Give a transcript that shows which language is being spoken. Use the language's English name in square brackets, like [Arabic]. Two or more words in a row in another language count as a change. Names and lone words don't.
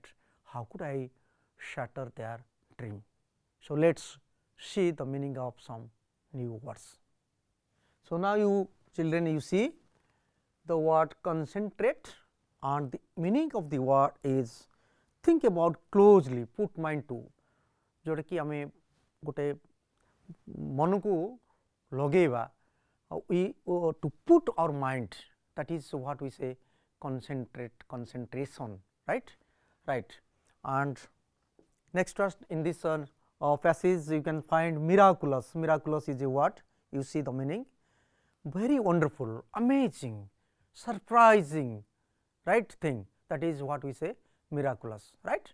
[English] How could I shatter their dream? So, let us see the meaning of some new words. So, now you children, you see the word concentrate, and the meaning of the word is think about closely, put mind to, [Odia] ଯୋଟା କି ଆମେ ଗୋଟେ ମନ କୋ ଲଗେବା, [English] we to put our mind, that is what we say concentration, right. And next in this passage you can find miraculous. Miraculous is a word, you see the meaning, very wonderful, amazing, surprising, right thing, that is what we say miraculous, right.